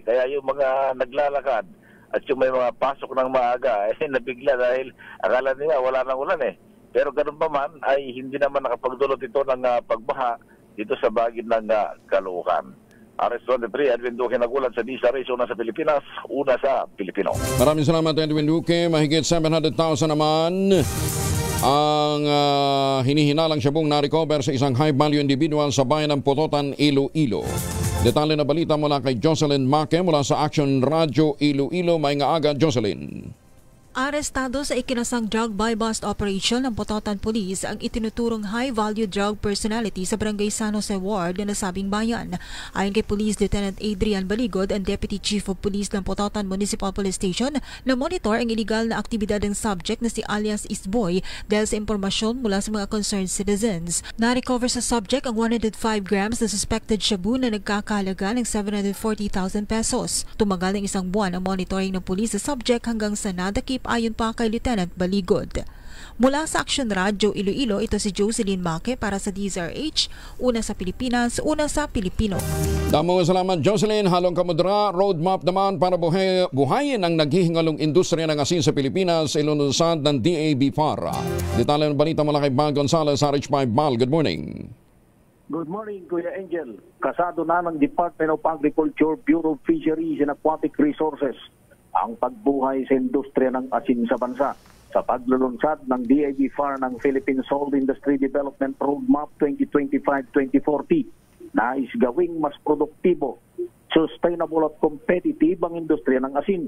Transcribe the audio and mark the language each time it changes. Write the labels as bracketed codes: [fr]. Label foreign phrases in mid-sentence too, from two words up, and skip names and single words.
[tl] Kaya yung mga naglalakad at yung may mga pasok ng maaga nabigla dahil akala nila wala nang ulan Pero ganun pa man ay hindi naman nakapagdulot ito ng pagbaha dito sa bahagi ng Caloocan. RH23, Edwin Duque nagulat sa DZRH, una sa Pilipinas, una sa Pilipino. Maraming salamat, Edwin Duque. Mahigit 700,000 naman ang hinihinalang siyabong na-recover sa isang [en] high-value individual [tl] sa bayan ng Pototan, Iloilo. Detalye na balita mula kay Jocelyn Maque mula sa Action Radio Iloilo. May nga aga, Jocelyn. Arestado sa ikinasang [en] drug buy-bust operation [tl] ng Pototan Police ang itinuturong [en] high-value drug personality [tl] sa Barangay San Jose Ward na nasabing bayan. Ayon kay Police Lieutenant Adrian Baligod, ang Deputy Chief of Police ng Pototan Municipal Police Station, na monitor ang iligal na aktibidad ng subject na si alias Eastboy dahil sa impormasyon mula sa mga [en] concerned citizens. [tl] Na-recover sa subject ang 105 grams na [en] suspected shabu [tl] na nagkakahalaga ng 740,000 pesos. Tumagal ng isang buwan ang monitoring ng police sa subject hanggang sa nadakip ayon pa kay Lieutenant Baligod. Mula sa Action Radio Iloilo, ito si Jocelyn Maque para sa DZRH, una sa Pilipinas, una sa Pilipino. [hil] Damong salamat, [tl] Jocelyn. Halong kamudra, roadmap naman para buhayin ang naghihingalong industriya ng asin sa Pilipinas, ilunsad ng DAB-FAR. Detalye ng balita mula kay Bal Gonzalez, RH5. Bal, [en] good morning. Good morning, [tl] Kuya Angel. Kasado na ng Department of Agriculture, Bureau of Fisheries and Aquatic Resources ang pagbuhay sa industriya ng asin sa bansa sa paglulunsad ng DAB-FAR ng Philippine Salt Industry Development Roadmap 2025-2040. Nais gawing mas produktibo, sustainable at competitive ang industriya ng asin.